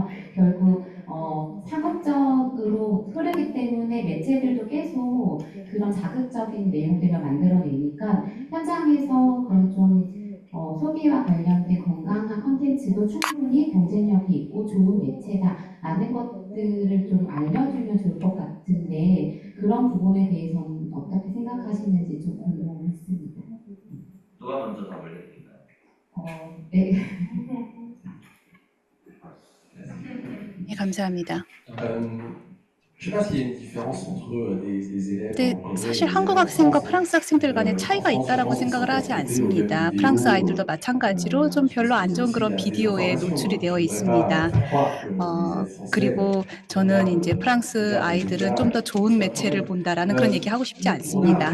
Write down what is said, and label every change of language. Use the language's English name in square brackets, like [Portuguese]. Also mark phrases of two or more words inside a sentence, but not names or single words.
[Korean] 결국 상업적으로 흐르기 때문에 매체들도 계속 그런 자극적인 내용들을 만들어내니까 현장에서 그런 좀 소비와 관련된 건강한 컨텐츠도 충분히 경쟁력이 있고 좋은 매체다라는 것들을 좀 알려주면 좋을 것 같은데 그런 부분에 대해서는 어떻게 생각하시는지 좀 궁금했습니다. 누가 먼저 답을 해드릴까요? 네. 네, 감사합니다. [French] Je sais pas s'il y a une différence entre des élèves [Korean] 근데 [French] en Corée [Korean] 사실 [French] et [Korean] 한국 [French] des [Korean] 학생과 [French] Français. [Korean] 프랑스 학생들 간에 차이가 있다라고 생각을 하지 않습니다. 프랑스 아이들도 마찬가지로 좀 별로 안 좋은 그런 비디오에 노출이 되어 있습니다. 그리고 저는 이제 프랑스 아이들은 좀 더 좋은 매체를 본다라는 그런 얘기 하고 싶지 않습니다.